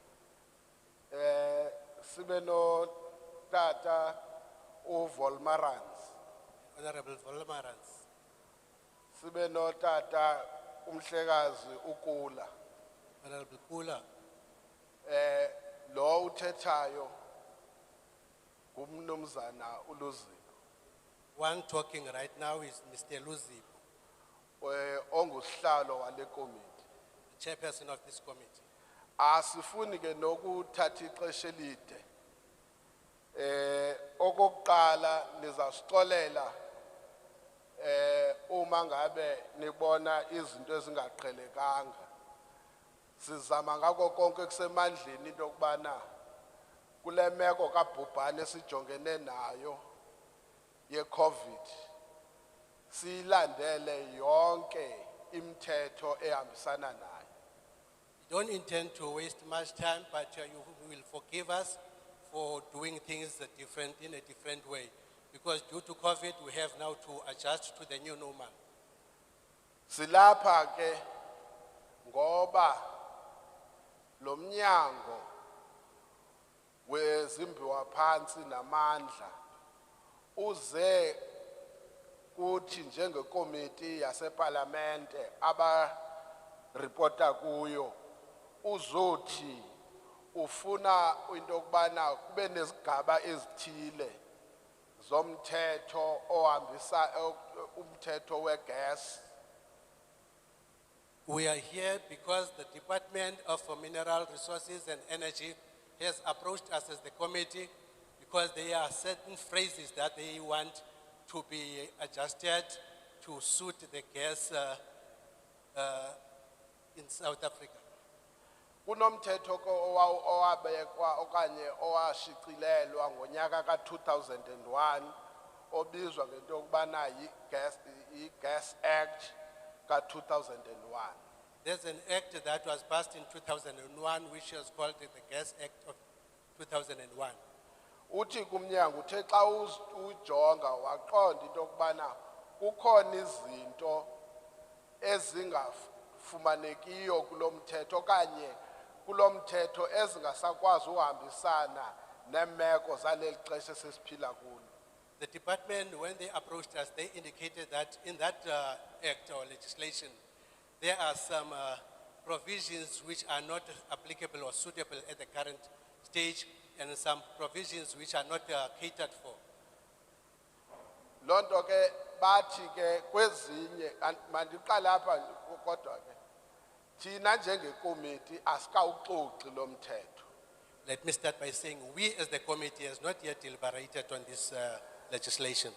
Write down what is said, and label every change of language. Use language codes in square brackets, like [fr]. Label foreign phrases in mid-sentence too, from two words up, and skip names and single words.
[xh] Sibe no tata uVolmarans. [en] Honorable Volmarans. [xh] Sibe no tata umhlekazi uKula. [en] Honorable Kula. [xh] lo uthethayo ngumnumzana uLuzipo [en] One talking right now is Mr. Luzi, [xh] ongusihlalo wale komiti. [en] the chairperson of this committee. [xh] Asifuni ke nokuthatha ixesha elide. Okokuqala nizasixolela uma ngabe nibona izinto ezingaqhelekanga. Sizama ngako konke kusemandleni into kubana kule meko kabhubhane sijongene nayo ye COVID silandele yonke imithetho ehambisana nayo. [en] We don't intend to waste much time, but you will forgive us for doing things in a different way. Because due to COVID, we have now to adjust to the new normal. [xh] Silapha ke ngoba lo mnyango wezimbiwa phansi namandla uze kuthi njengekomiti yaseParlamente aba reporta kuyo uzothi ufuna into kubana kube nezigaba ezithile zomthetho ohambisa umthetho wegas. [en] We are here because the Department of Mineral Resources and Energy has approached us as the committee because there are certain phrases that they want to be adjusted to suit the gas in South Africa. [xh] Kunomthetho owabekwa okanye owashicilelwa ngonyaka ka2001 obizwa ngento kubana yi-Gas Act ka2001. [en] There's an act that was passed in 2001 which was called the Gas Act of 2001. [xh] Uthi kumnyango uthe xa ujonga waqonda into kubana kukhona izinto ezingafumanekiyo kulomthetho okanye kulomthetho ezingasakwazi uhambisana nemeko zaleli xesha sesiphila kulo. [en] The department, when they approached us, they indicated that in that act or legislation, there are some provisions which are not applicable or suitable at the current stage, and some provisions which are not catered for. [xh] Lonto ke bathi ke kwezinye mandiqala lapha kodwa ke thina njengekomiti asikawuxoxi lo mthetho. [en] Let me start by saying we as the committee has not yet deliberated on this legislation.